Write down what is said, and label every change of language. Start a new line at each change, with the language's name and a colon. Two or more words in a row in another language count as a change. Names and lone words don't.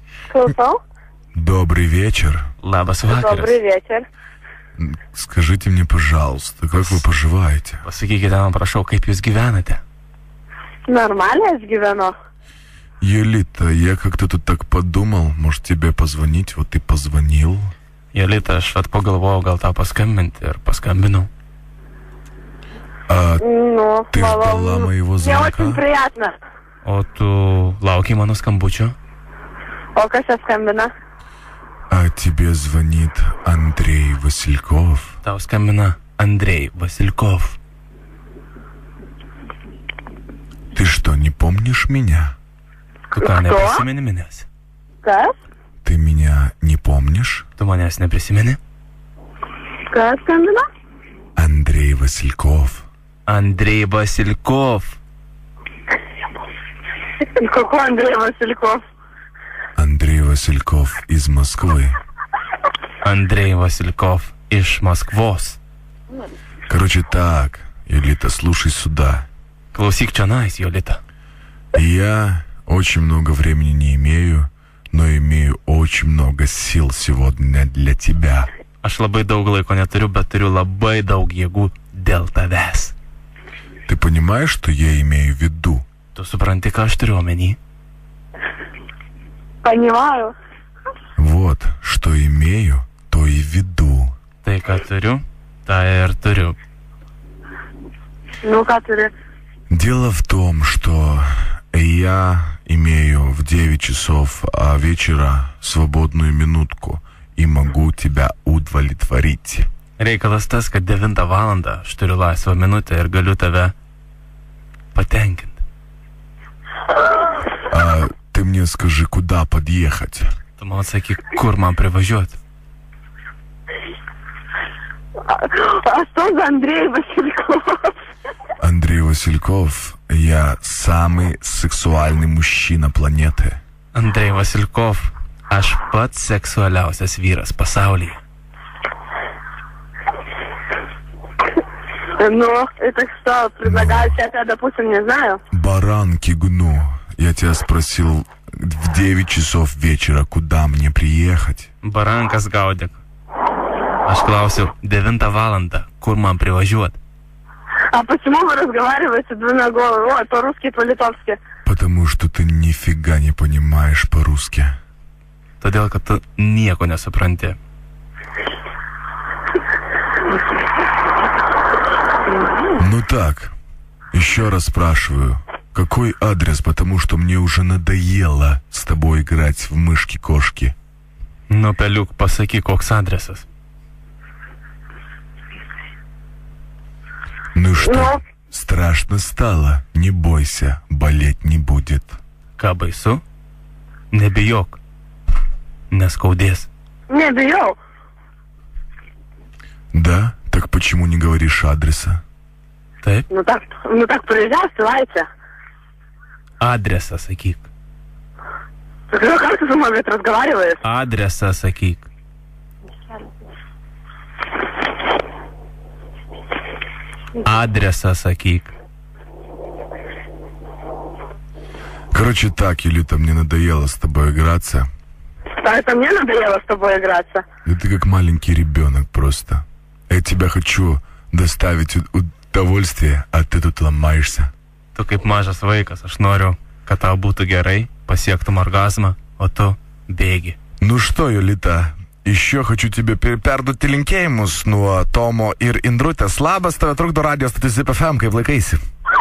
Lithuanian: Klausau.
Russian: Добрый вечер.
Lithuanian: Labas vakaras.
Russian: Добрый вечер. Скажите мне, пожалуйста, как вы поживаете?
Lithuanian: Pasakykite man, prašau, kaip jūs gyvenate? Нормально aš gyvenu.
Russian: Елита, я как-то тут так подумал, может тебе позвонить, вот и позвонил.
Lithuanian: Jolita, aš vat pagalvojau, gal tau paskambinti ir paskambinau.
Russian: А Ну, ты ждала моего Мне звонка? очень приятно.
Lithuanian: O tu laukiai mano skambučio? O kas čia skambina?
Russian: А тебе звонит Андрей Васильков.
Lithuanian: Tau skambina Andrei Vasilkov.
Russian: Ты что, не помнишь меня?
Lithuanian: Tu ką, neprisimeni manęs? Kas?
Russian: Ты меня не помнишь?
Lithuanian: Tu manęs neprisimeni? Kas skambina?
Russian: Андрей Васильков.
Lithuanian: Andrei Vasilkov.
Russian: Какой Андрей Васильков? Андрей Васильков из Москвы.
Lithuanian: Andrei Vasilkov iš Maskvos.
Russian: Короче так, Елита, слушай сюда.
Lithuanian: Klausyk čionais, Jolita.
Russian: Я очень много времени не имею, но имею очень много сил сегодня для тебя.
Lithuanian: Aš labai daug laiko neturiu, bet turiu labai daug jėgų dėl tavęs.
Russian: Ты понимаешь, что я имею в виду? Tu supranti, ką aš turiu omeny? Понимаю. Вот, что имею, то и веду.
Lithuanian: Tai, ką turiu, tą ir turiu.
Russian: Ну, который... Дело в том, что я имею в 9 часов вечера свободную минутку и могу тебя удовлетворить.
Lithuanian: Reikalas tas, kad 9 valandą aš turiu laisvą minutę ir galiu tave patenkinti.
Russian: А ты мне скажи, куда подъехать?
Lithuanian: Tu man sakyk, kur man privažiuoti.
Russian: А что за Андрей Васильков? Андрей Васильков, я самый сексуальный мужчина планеты.
Lithuanian: Andrei Vasilkov, aš pats seksualiausias vyras pasaulyje.
Russian: Ну, это что, предлагают я, допустим, не знаю. Баранки гну. Я тебя спросил в 9 часов вечера, куда мне приехать?
Lithuanian: Barankas gaudyk. Aš klausiu, 9 valandą, kur man privažiuoti.
Russian: А почему вы разговариваете двумя головами? Ой, по-русски, по-литовски. Потому что ты нифига не понимаешь по-русски.
Lithuanian: Todėl, kad tu nieko nesupranti.
Russian: Ну так, еще раз спрашиваю, какой адрес, потому что мне уже надоело с тобой играть в мышки-кошки.
Lithuanian: Nu, peliuk, pasakyk, koks adresas.
Russian: Ну что, Ну? страшно стало? Не бойся, болеть не будет.
Lithuanian: Ką baisu? Nebijok. Neskaudės.
Russian: Не, бью. Да? Так почему не говоришь адреса?
Lithuanian: Taip?
Russian: Ну так приезжай, ссылайся.
Lithuanian: Adresą sakyk.
Russian: Ну, как ты со мной ведь разговариваешь?
Lithuanian: Adresą sakyk. Adresą sakyk.
Russian: Короче так, Елита, мне надоело с тобой играться. Да, это мне надоело с тобой играться. Да ты как маленький ребенок просто. Я тебя хочу доставить удовольствие, а ты тут ломаешься.
Lithuanian: Tu kaip mažas vaikas, aš noriu, kad tau būtų gerai, pasiektum orgazmą, o tu bėgi.
Russian: Ну что, Елита, еще хочу тебе
Lithuanian: perduoti linkėjimus nuo Tomo ir Indrutės. Labas, tave trukdo radijos stotis ZIP FM, kaip laikaisi?